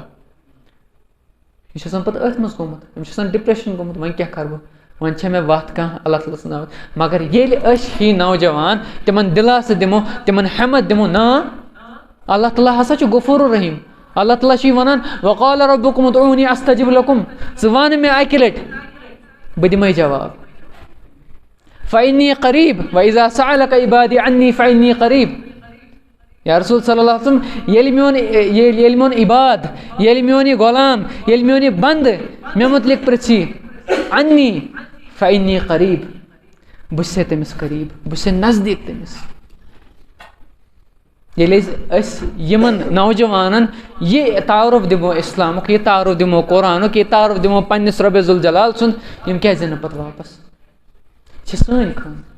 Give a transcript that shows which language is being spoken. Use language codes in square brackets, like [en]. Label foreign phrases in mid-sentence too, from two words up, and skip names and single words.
[ks] یہِ چھُ آسان پَتہٕ أتھۍ منٛز گوٚمُت. أمِس چھُ آسان ڈِپرٛٮ۪شَن گوٚمُت وۄنۍ کیٛاہ کَرٕ بہٕ وۄنۍ چھےٚ مےٚ وَتھ کانٛہہ اللہ تعالیٰ سٕنٛز ناوَتھ. مگر ییٚلہِ أسۍ ہی نوجوان تِمن دِلاسہٕ دِمو تِمن ہٮ۪مت دِمو نا اللہ تعالیٰ ہسا چھُ [ar] غفوٗر الرحیٖم. [ks] اللہ تعالیٰ چھُ وَنان [ar] وَقَالَ رَبُّكُمُ ادْعُونِي أَسْتَجِبْ لَكُم [ks] ژٕ وَن مےٚ اَکہِ لَٹہِ بہٕ دِمَے جواب [ar] فَإِنِّي قَریٖب وَإِذَا سَأَلَكَ عِبَادِي عَنِّي فَإِنِّي قَریٖب یا رسول صلی اللہ علیہ وسلم [ks] ییٚلہِ میون عباد ییٚلہِ میون یہِ غلام ییٚلہِ میون یہِ بنٛدٕ مےٚ مُتعلق پِرٛژھی [ar] عَنِّی فَإِنِّی قَریٖب [ks] بہٕ چھُسے تٔمِس قریٖب بہٕ چھُسے نزدیٖک تٔمِس ییٚلہِ أسۍ یِمن نوجوانن یہِ تعارُف دِمو اِسلامُک یہِ تعارُف دِمو قرآنُک یہِ تعارُف دِمو پنٛنِس رۄبِ ذوالجلال سُنٛد یِم کیٛازِ یِنہٕ پتہٕ واپس چھِ سٲنۍ کٲم